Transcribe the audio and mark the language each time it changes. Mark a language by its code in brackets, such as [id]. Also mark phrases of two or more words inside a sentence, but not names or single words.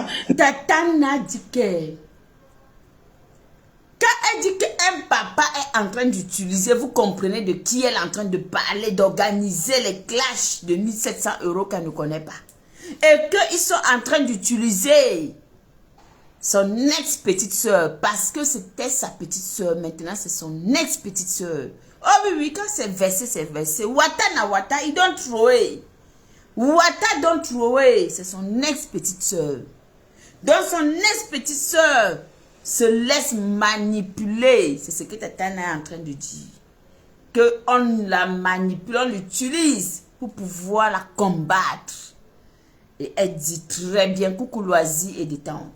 [fr] Tatana dit que quand elle dit qu'un papa est en train d'utiliser, vous comprenez de qui elle est en train de parler, d'organiser les clashs de 1700 € qu'elle ne connaît pas. Et qu'ils sont en train d'utiliser son ex-petite soeur, parce que c'était sa petite soeur, maintenant c'est son ex-petite soeur. Oh oui, quand c'est versé, c'est versé. [pcm] Wata na wata, il don't throw away. Wata don't throw away, [fr] c'est son ex-petite soeur. Donc son ex-petite soeur se laisse manipuler. C'est ce que Tatana est en train de dire. Qu'on la manipule, on l'utilise pour pouvoir la combattre. Et elle dit très bien, coucou loisir et détente.